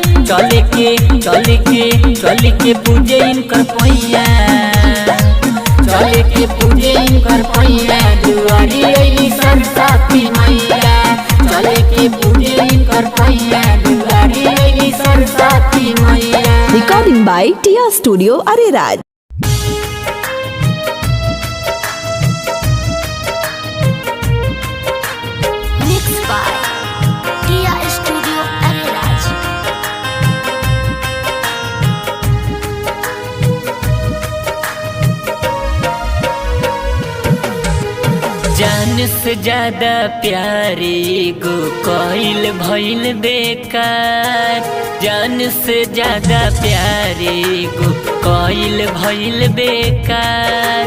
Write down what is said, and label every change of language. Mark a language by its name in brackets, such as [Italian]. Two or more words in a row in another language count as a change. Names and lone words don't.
[Bhojpuri] चले के पूजे इनकर पैया, चले के पूजे इनकर पैया, दुआरी अइली सरस्वती मैया। चले के पूजे इनकर पैया, दुआरी अइली सरस्वती मैया। [English] Recording by Tia Studio Ariraj. Mixed by Tia Studio Ariraj. [Bhojpuri] जान से ज्यादा प्यारे गो कोइल भइल बेकार, जान से ज्यादा प्यारे गो कोइल भइल बेकार।